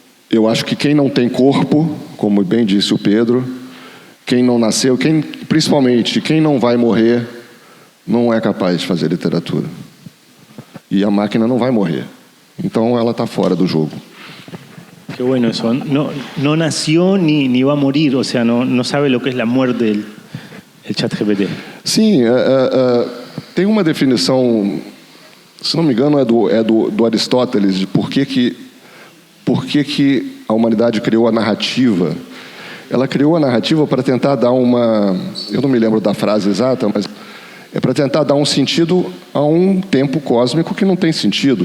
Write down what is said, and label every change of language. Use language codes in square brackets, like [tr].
[pt] Eu acho que quem não tem corpo, como bem disse o Pedro, quem não nasceu, principalmente quem não vai morrer, não é capaz de fazer literatura. E a máquina não vai morrer. Então ela está fora do jogo. [es] Qué bueno eso. No nació ni va a morir, o sea, no sabe lo que es la muerte el ChatGPT. [pt] Sim, tem uma definição, se não me engano, é do Aristóteles, de por que a humanidade criou a narrativa. Ela criou a narrativa para tentar dar uma... Eu não me lembro da frase exata, mas é para tentar dar um sentido a um tempo cósmico que não tem sentido.